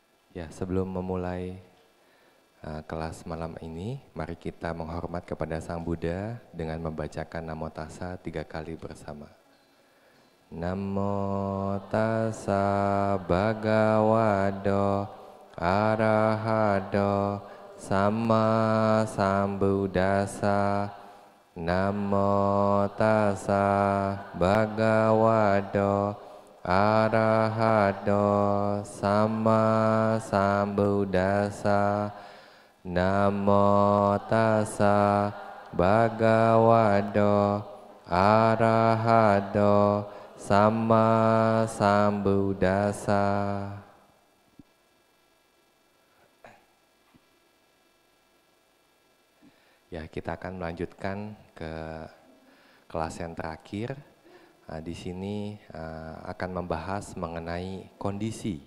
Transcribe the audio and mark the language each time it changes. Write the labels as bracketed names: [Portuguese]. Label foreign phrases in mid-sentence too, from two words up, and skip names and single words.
[Indonesian] Ya, sebelum memulai kelas malam ini, mari kita menghormat kepada Sang Buddha dengan membacakan [Pali] Namo Tassa [Indonesian] 3 kali bersama. [Pali] Namo Tassa Bhagavato Arahato Samma Sambuddhassa. Namo Tassa Bhagavato Arahato Samma Sambuddhassa. Namo Tassa Bhagavato Arahato Samma Sambuddhassa. [Indonesian] Ya, kita akan melanjutkan ke kelas yang terakhir. Di sini akan membahas mengenai kondisi.